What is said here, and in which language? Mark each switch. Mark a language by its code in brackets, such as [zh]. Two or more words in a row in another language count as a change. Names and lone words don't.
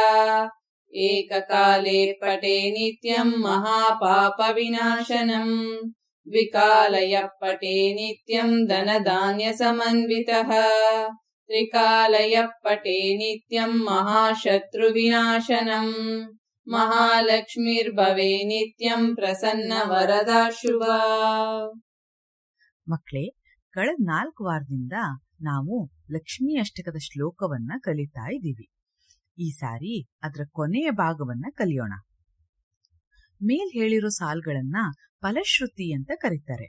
[sa] एककाले पठे नित्यं महापापविनाशनम् द्विकालयः पठे नित्यं धनधान्यसमन्वितः त्रिकालयः पठे नित्यं महाशत्रुविनाशनम् ಮಹಾಲಕ್ಷ್ಮೀರ್ಭವೆ ನಿತ್ಯಂ ಪ್ರಸನ್ನ ವರದಾ ಶುಭ. [kn] ಮಕ್ಕಳೇ, ಕಳೆದ 4 ವಾರದಿಂದ ನಾವು ಲಕ್ಷ್ಮೀ ಅಷ್ಟಕದ ಶ್ಲೋಕವನ್ನ ಕಲಿತಾ ಇದ್ದೀವಿ. ಈ ಸಾರಿ ಅದರ ಕೊನೆಯ ಭಾಗವನ್ನ ಕಲಿಯೋಣ. ಮೇಲ್ ಹೇಳಿರೋ ಸಾಲ್ಗಳನ್ನ ಫಲಶ್ರುತಿ ಅಂತ ಕರೀತಾರೆ.